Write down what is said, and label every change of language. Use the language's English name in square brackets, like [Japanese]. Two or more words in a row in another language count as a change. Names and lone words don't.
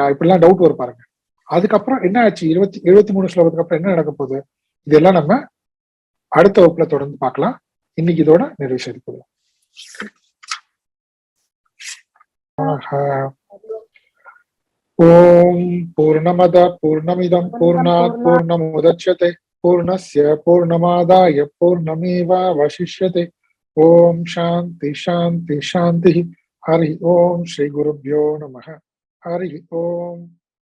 [Tamil] இப்படிலாம் டவுட் வரும் பாருங்க. அதுக்கப்புறம் என்ன ஆச்சு? 73 ஸ்லோகத்துக்கு அப்புறம் என்ன நடக்க போகுது? இதெல்லாம் நம்ம அடுத்த வகுப்புல தொடர்ந்து பார்க்கலாம். இன்னைக்கு இதோட நிறைவு செய்து கொள்ளலாம். [Sanskrit] ॐ पूर्णमदः पूर्णमिदं पूर्णात् पूर्णमुदच्यते पूर्णस्य पूर्णमादाय पूर्णमेवावशिष्यते. ॐ शान्तिः शान्तिः शान्तिः हरि ॐ श्री गुरुभ्यो नमः. हरि ॐ.